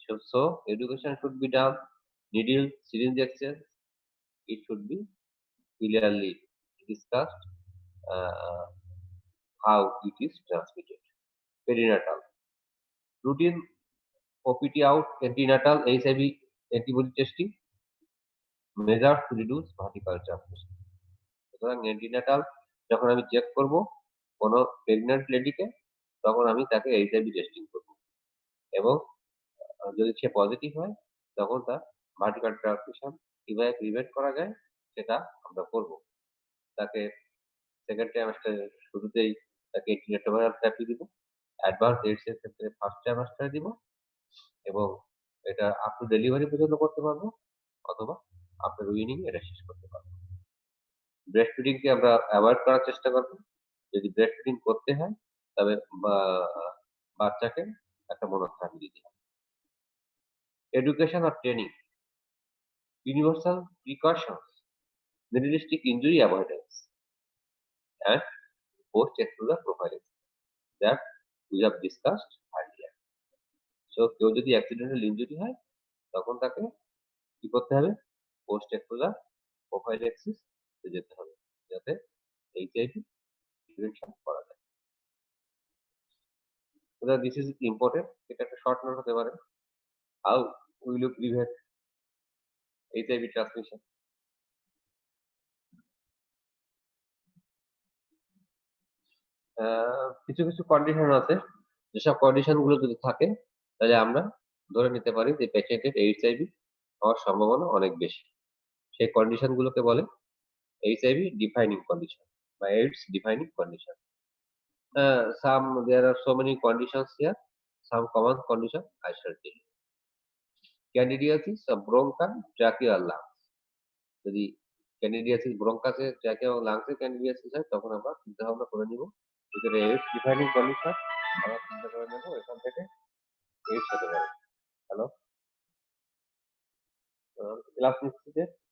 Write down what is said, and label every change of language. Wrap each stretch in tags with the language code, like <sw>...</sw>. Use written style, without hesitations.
<en>So education should be done. Needle, syringe exchange, it should be clearly discussed uh, how it is transmitted. Perinatal. Routine OPT out antenatal HIV antibody testing measures to reduce vertical transmission.</en> <bn>সুতরাং antenatal যখন আমি check করব কোনো pregnant লেডিকে, তখন আমি তাকে HIV testing করব এবং যদি সে পজিটিভ হয় তখন তার ভার্টিকাল ট্রান্সমিশন কিভাবে প্রিভেন্ট করা যায় সেটা আমরা করব। তাকে সেকেন্ড ট্রাইমাস্টারের শুরুতেই তাকে রেট্রোভাইরাল থেরাপি দিব, অ্যাডভান্স এইডস এর ক্ষেত্রে ফার্স্ট ট্রাইমাস্টারে দিব এবং এটা আপ টু ডেলিভারি পর্যন্ত করতে পারবো অথবা আফটার উইনিং এটা শেষ করতে পারবো। ব্রেস্ট ফিডিংকে আমরা অ্যাভয়েড করার চেষ্টা করব। যদি ব্রেস্ট ফিডিং করতে হয় তবে বাচ্চাকে একটা মনোস্থান দিতে হবে।</bn> <en>Education আর training, universal precautions, minimalistic injury avoidance, and post-exposure prophylaxis that we have discussed earlier.</en> <bn>So কেউ যদি অ্যাক্সিডেন্টাল ইনজুরি হয় তখন তাকে কি করতে হবে? পোস্ট এক্সপোজার প্রোফাইল্যাক্সিস এ যেতে হবে যাতে এইচআইভি প্রিভেনশন করা যায়।</bn> <en>So this is important.</en> <bn>এটা একটা শর্ট নোট হতে পারে।</bn> <en>How will you prevent HIV transmission?</en> <bn>কিছু কিছু কন্ডিশন আছে, যেসব কন্ডিশন গুলো যদি থাকে তাহলে আমরা ধরে নিতে পারি যে পেশেন্টের এইচআইভি হওয়ার সম্ভাবনা অনেক বেশি। সেই কন্ডিশন গুলোকে বলে এইচআইভি ডিফাইনিং কন্ডিশন বা AIDS defining condition.</bn> <en>There are so many conditions here. Some common condition I shall tell you. Candidiasis of bronchi, trachea, lungs.</en> <bn>যদি ক্যান্ডিডিয়াসিস ব্রঙ্কাসে ট্র্যাকিয়া এবং লাংসে ক্যান্ডিডিয়াসিস হয় তখন আমরা চিন্তা ভাবনা করে নিব ভিতরে এইডস ডিফাইনিং কন্ডিশন, আমরা চিন্তা করে নেব এখান থেকে এইডস হতে পারে। হ্যালো, ক্লাস নিচ্ছে।</bn>